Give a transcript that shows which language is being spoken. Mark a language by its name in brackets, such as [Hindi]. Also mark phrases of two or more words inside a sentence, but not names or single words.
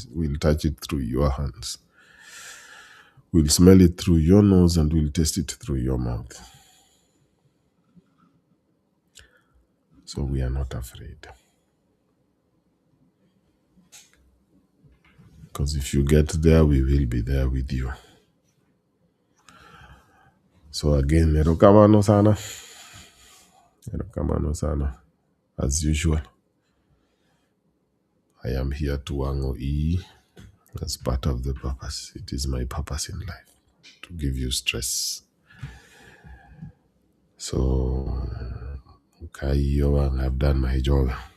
[English] We'll touch it through your hands. We'll smell it through your nose, and we'll taste it through your mouth. So we are not afraid. Because if you get there, we will be there with you. So again, [Luo (Kenya and Tanzania)] erokamano sana. Erokamano sana. [English] As usual, I am here to wango as part of the purpose. It is my purpose in life to give you stress. So, I've done my job.